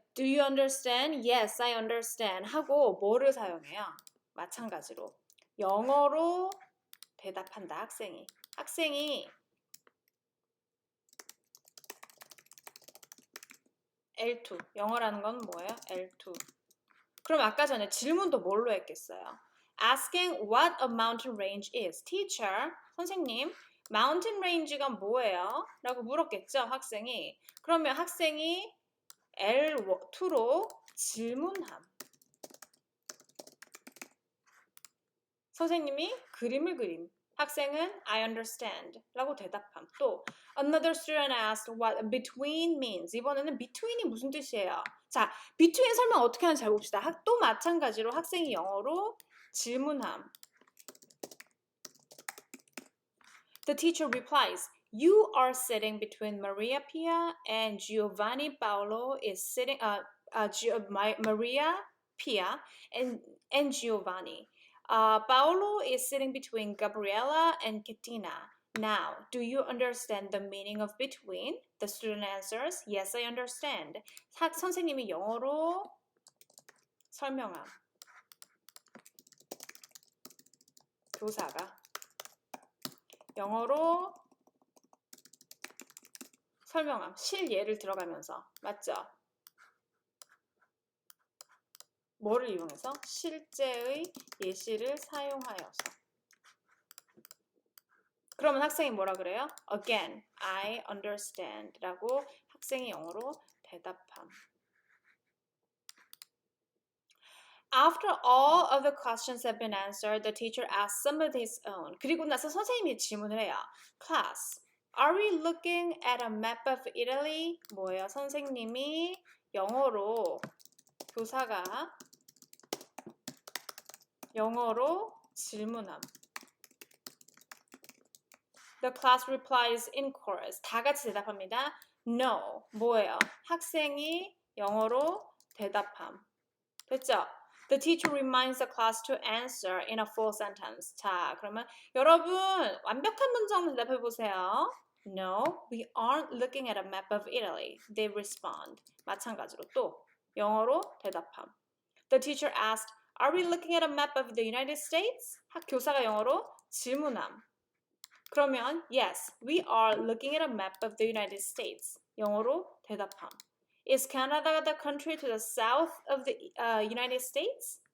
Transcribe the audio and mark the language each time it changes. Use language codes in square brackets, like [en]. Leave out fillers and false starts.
[en] Do you understand? Yes, I understand. [ko] 하고 뭐를 사용해요? 마찬가지로. 영어로 대답한다, 학생이. 학생이 L2. 영어라는 건 뭐예요? L2. 그럼 아까 전에 질문도 뭘로 했겠어요? [en] Asking what a mountain range is. [ko] Teacher, 선생님, mountain range가 뭐예요? 라고 물었겠죠, 학생이. 그러면 학생이 L2로 질문함. 선생님이 그림을 그림. 학생은 [en] I understand [ko] 라고 대답함. [en] 또 Another student asked what between means. [ko] 이번에는 between이 무슨 뜻이에요? 자, between 설명 어떻게 하는지 잘 봅시다. 또 마찬가지로 학생이 영어로 질문함. [en] The teacher replies, You are sitting between Maria Pia and Giovanni Paolo is sitting Maria Pia and Giovanni. Paolo is sitting between Gabriella and Katina. Now, do you understand the meaning of between? The student answers, Yes, I understand. [ko] 선생님이 영어로 설명함. 교사가 영어로 설명함. 실예를 들어가면서. 맞죠? 뭐를 이용해서? 실제의 예시를 사용하여서. 그러면 학생이 뭐라 그래요? [en] Again, I understand [ko] 라고 학생이 영어로 대답함. [en] After all of the questions have been answered, the teacher asks some of his own. [ko] 그리고 나서 선생님이 질문을 해요. [en] Class, are we looking at a map of Italy? [ko] 뭐예요? 선생님이 영어로 교사가 영어로 질문함. [en] The class replies in chorus. [ko] 다 같이 대답합니다. No. 뭐예요? 학생이 영어로 대답함. 됐죠? [en] The teacher reminds the class to answer in a full sentence. [ko] 자, 그러면 여러분 완벽한 문장으로 대답해 보세요. [en] No, we aren't looking at a map of Italy. They respond. [ko] 마찬가지로 또 영어로 대답함. [en] The teacher asked, Are we looking at a map of the United States? [ko] 교사가 영어로 질문함. [en] 그러면 yes, we are looking at a map of the United States. [ko] 영어로 대답함. [en] Is Canada the country to the south of the United States?